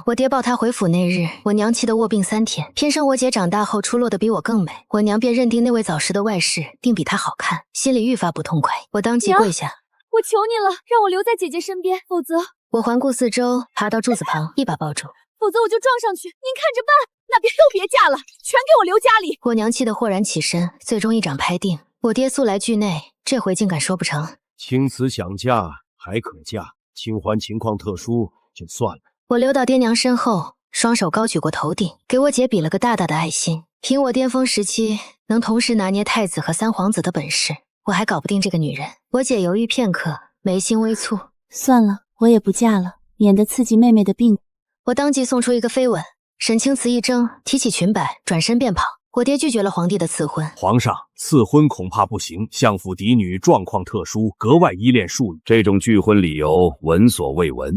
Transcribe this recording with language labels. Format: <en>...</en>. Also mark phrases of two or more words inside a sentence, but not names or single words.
<zh>我爹抱她回府那日，我娘氣得臥病3天，偏生我姐長大後出落得比我更美，我娘便認定那位早逝的外室定比她好看，心裡愈發不痛快。我當即跪下，我求你了，讓我留在姐姐身邊，否則…… 我環顧四周，爬到柱子旁，一把抱住，否則我就撞上去，您看着辦。那邊都別嫁了，全給我留家裡。我娘氣得豁然起身，最終一掌拍定。我爹素來惧內，這回竟敢說不成。青瓷想嫁還可嫁，清歡情況特殊，就算了。我溜到爹娘身後，雙手高舉過頭頂，給我姐比了個大大的愛心。憑我巔峰時期能同時拿捏太子和三皇子的本事，我還搞不定這個女人。我姐猶豫片刻，眉心微蹙，算了，我也不嫁了，免得刺激妹妹的病。我當即送出一個飛吻。沈清慈一怔，提起裙擺，轉身便跑。我爹拒絕了皇帝的賜婚。皇上，賜婚恐怕不行，相府嫡女狀況特殊，格外依戀庶女，這種拒婚理由聞所未聞。</zh>